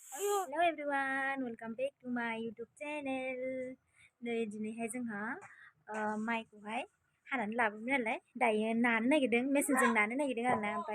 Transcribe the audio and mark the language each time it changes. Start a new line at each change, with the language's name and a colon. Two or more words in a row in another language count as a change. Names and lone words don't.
English: Hello everyone, welcome back to my YouTube channel.
Bodo: दिनैहाय जोंहा माइखौहाय हानानै लाबोबाय नालाय दायो नानो नागिरदों मेसिनजों नानो नागिरदों आरोना ओमफ्राय